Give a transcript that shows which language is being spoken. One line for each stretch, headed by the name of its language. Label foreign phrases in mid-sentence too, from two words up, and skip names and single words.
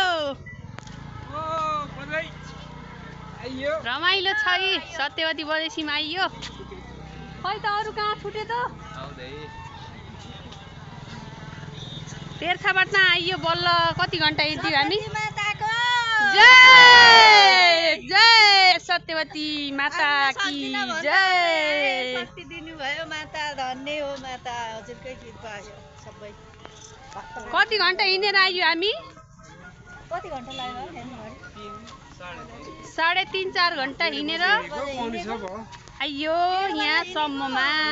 Nepali: रमाइलो छ कि सत्यवती बजैसीमा आइयो। खै त अरू कहाँ छुट्यो त। तेर्खाबाट आइयो बल्ल। कति घन्टा हिँड्थ्यौँ हामी।
Hindi: जय जय सत्यवती माता की जय।
Nepali: शक्ति दिनुभयो माता, धन्य हो माता, हजुरकै कृपा हो सबै। कति घन्टा हिँडेर आइयो हामी। कति घन्टा लाग्यो? 3.5-4 घन्टा हिँडेर आइयो यहाँसम्ममा।